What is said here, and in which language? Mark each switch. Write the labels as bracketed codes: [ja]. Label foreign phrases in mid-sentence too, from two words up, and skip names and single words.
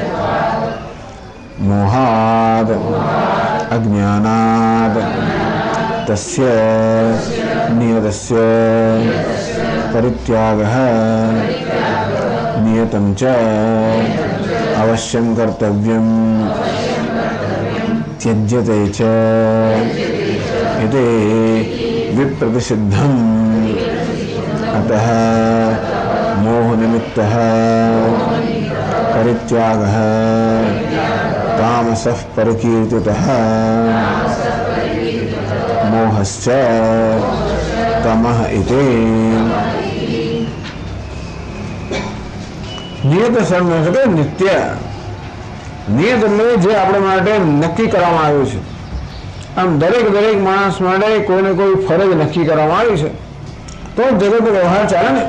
[sa] મોહાદ અજ્ઞાનાદ તસ્ય નિયતસ્ય પરિત્યાગઃ નિયતં ચ અવશ્યં કર્તવ્યં त्यज्यते च इति विप्रतिषिद्धम् अतः मोहनिमित्तः परित्यागः तामसः परिकीर्तितः मोहश्च तमः इति. [gu] નિયત સર્વ એટલે નિત્ય. નિયત એટલે જે આપણે માટે નક્કી કરવામાં આવ્યું છે. આમ દરેક માણસ માટે કોઈને કોઈ ફરજ નક્કી કરવામાં આવી છે, તો જગત વ્યવહાર ચાલે ને.